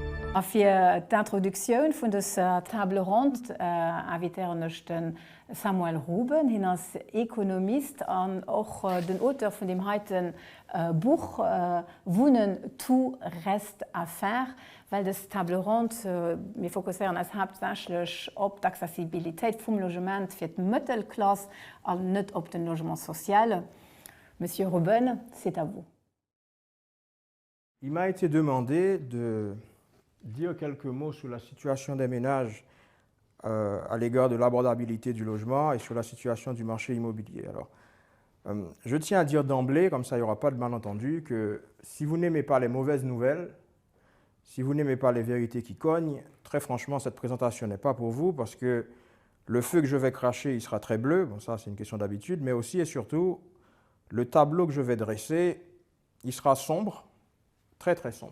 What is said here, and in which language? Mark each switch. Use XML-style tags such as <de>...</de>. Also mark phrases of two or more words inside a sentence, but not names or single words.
<lb>Für d'Introduktioun vun des</lb> <fr>Table Rond</fr> <lb>invitieren den Samuel Ruben, hin als Ökonomist an och den Autor vun dem heiten Buch Wohnen tout reste à faire, weil das</lb> <fr>Table Rond</fr> <lb>wir fokussieren als hauptsächlich op d'Accessibilitéit vum Logement fir d Mëttelklasse an net op den</lb> <fr>Logement social. Monsieur Ruben, c'est à vous. Il m'a été demandé de dire quelques mots sur la situation des ménages à l'égard de l'abordabilité du logement et sur la situation du marché immobilier. Alors, je tiens à dire d'emblée, comme ça il n'y aura pas de malentendu, que si vous n'aimez pas les mauvaises nouvelles, si vous n'aimez pas les vérités qui cognent, très franchement, cette présentation n'est pas pour vous parce que le feu que je vais cracher, il sera très bleu, bon ça c'est une question d'habitude, mais aussi et surtout, le tableau que je vais dresser, il sera sombre, très très sombre.</fr>